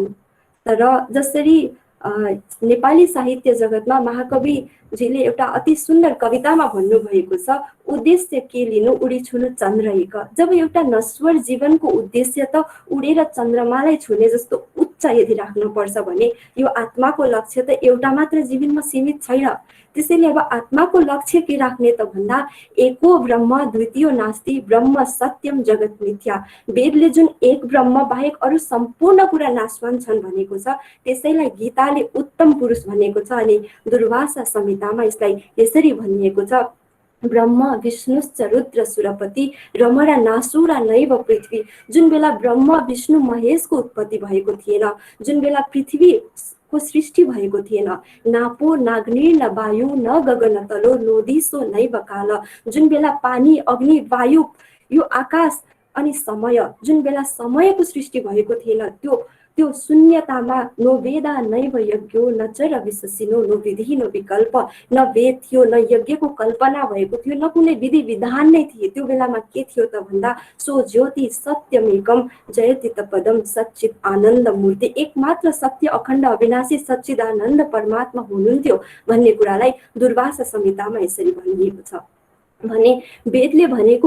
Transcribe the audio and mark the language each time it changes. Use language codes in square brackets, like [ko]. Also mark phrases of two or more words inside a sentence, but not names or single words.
[ne] तर जसरी नेपाली साहित्य जगतमा महाकविजीले एउटा अति सुन्दर कवितामा भन्नुभएको छ, उद्देश्य के लिनु उडी छुनु चन्द्र एक। जब एउटा नश्वर जीवनको उद्देश्य त उडेर चन्द्रमालाई छुने जस्तो उच्च यदि राख्नु पर्छ भने यो आत्माको लक्ष्य त एउटा मात्र जीवनमा सीमित छैन। त्यसैले अब आत्माको लक्ष्य के राख्ने त भन्दा [sa] एको ब्रह्म द्वितीय नास्ति ब्रह्म सत्यम जगत मिथ्या। [ne] वेदले जुन एक ब्रह्म बाहेक अरू सम्पूर्ण कुरा नाशवान छन् भनेको छ, त्यसैलाई गीताले उत्तम पुरुष भनेको छ। अनि दुर्वासा संहितामा यसलाई यसरी भनिएको छ, [sa] ब्रह्म विष्णुश्च रुद्र सुरपति रमणा नासुरा नैव पृथ्वी। [ne] जुन बेला ब्रह्म विष्णु महेशको उत्पत्ति भएको थिएन, जुन बेला पृथ्वी को सृष्टि भएको थिएन, [sa] नापो नाग्नि न वायु न गगन तलो नोदिसो नैव काल। [ne] जुन बेला पानी अग्नि वायु यो आकाश अनि समय, जुन बेला समयको सृष्टि भएको थिएन, त्यो शून्यतामा [sa] नो वेदा नैव यज्ञो न चर विशसिनो नो विधि नो विकल्प। [ne] न वेद थियो न यज्ञको कल्पना भएको थियो, न कुनै विधि विधान नै थिए। त्यो बेलामा के थियो त भन्दा [sa] सो ज्योति सत्यमेकम जयति तपदम सच्चित आनन्द मूर्ति। [ne] एकमात्र सत्य अखण्ड अविनाशी सच्चिदानन्द परमात्मा हुनुहुन्थ्यो भन्ने कुरालाई दुर्वासा संहितामा यसरी भनिएको छ भने वेदले भनेको